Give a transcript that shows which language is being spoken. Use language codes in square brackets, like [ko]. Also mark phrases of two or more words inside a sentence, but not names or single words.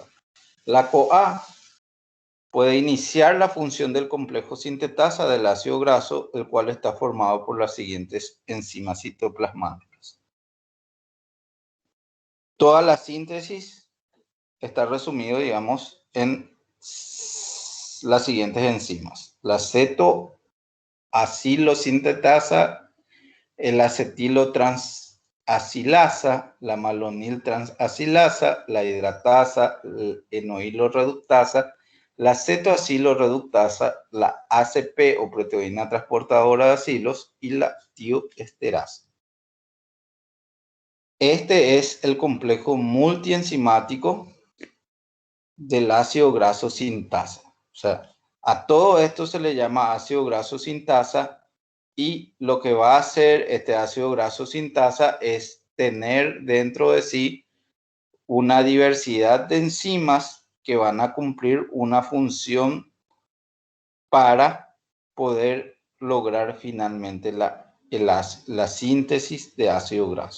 [es] La CoA puede iniciar la función del complejo sintetasa del ácido graso, el cual está formado por las siguientes enzimas citoplasmáticas. Toda la síntesis está resumido, digamos, en las siguientes enzimas. La cetoacilosintetasa, el acetilo transasilasa, la malonil transasilasa, la hidratasa, el enoilo reductasa, la cetoacilo-reductasa, la ACP o proteína transportadora de acilos y la tioesterasa. Este es el complejo multienzimático del ácido graso sintasa. O sea, a todo esto se le llama ácido graso sintasa y lo que va a hacer este ácido graso sintasa es tener dentro de sí una diversidad de enzimas que van a cumplir una función para poder lograr finalmente la síntesis de ácido graso.